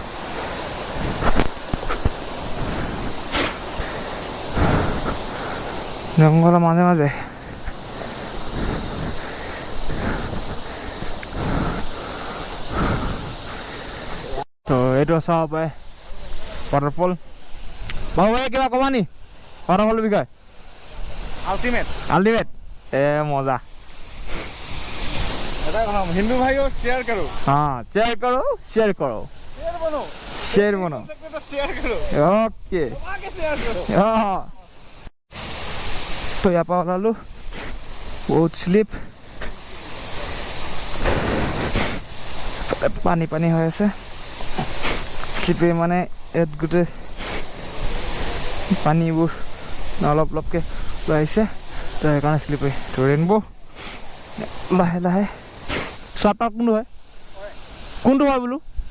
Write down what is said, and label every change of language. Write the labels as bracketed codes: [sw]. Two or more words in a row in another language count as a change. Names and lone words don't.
[as] জংঘলৰ মাজে মাজে তো এইটো চাব পাৰে ৱাটাৰফল। বাবু কিবা ক'বা নি ৱাটাৰফলৰ বিষয়ে? আল্টিমেট মজা। [hi] हिंदू भाइयों शेयर करो। हाँ शेयर करो शेयर बनो शेयर करो। ओके शेयर करो। हाँ तो यहाँ पर ओलालो बहुत स्लिप, पानी पानी [as] হৈ আছে। স্লিপে মানে ইয়াত গোটেই পানীবোৰ অলপ অলপকৈ লৈ আহিছে, তো সেইকাৰণে স্লিপে। তো ৰেইনবো লাহে লাহে। শ্বৰ্ট কোনটো হয় বোলো?